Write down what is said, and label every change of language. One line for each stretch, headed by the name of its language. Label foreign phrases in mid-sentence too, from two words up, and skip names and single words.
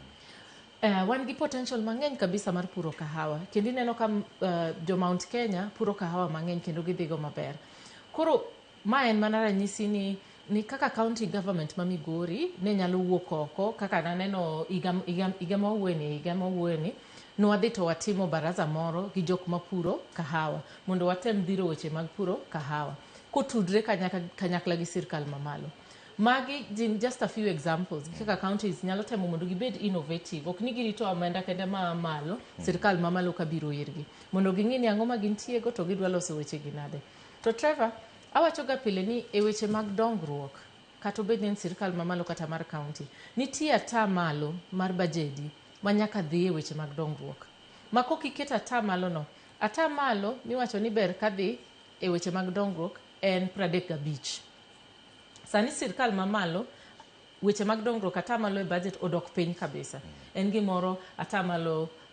Luo (Kenya and Tanzania): wan gi potential mang'eny kabisa mar puro kahawa kendo ineno ka jo Mount Kenya puro kahawa mang'eny kendo gidhigo maber koro ma en mana ranyisi ni kaka
English: county government
Luo (Kenya and Tanzania): ma Migori ne nyalo wuok oko kaka naneno higa mawuoyeni nwadhi to watimo baraza moro gi jok mapuro kahawa mondo watem dhiro weche mag puro kahawa kotudre kanyakla gi sirkal mamalo magi
English: just a few examples
Luo (Kenya and Tanzania): kaka counties nyalo temo mondo gibed innovative ok ni girito amenda kende ma malo sirkal mamalo kabiro irgi mondo ging'i ni ang'o ma gintiego to gidwa loso weche gi nade to Trevor awacho ga pile ni e weche mag dongruok kata obed ni sirkal mamalo kata mar county nitie atamalo mar bajedi manyaka dhi e weche mag dongruok makok iketa atamalo no atamalo miwacho ni ber kadhi e weche mag dongruok en 35 sani sirkal mamalo weche mag dongruok atamalo e budget odok piny kabisa en gimoro atamalo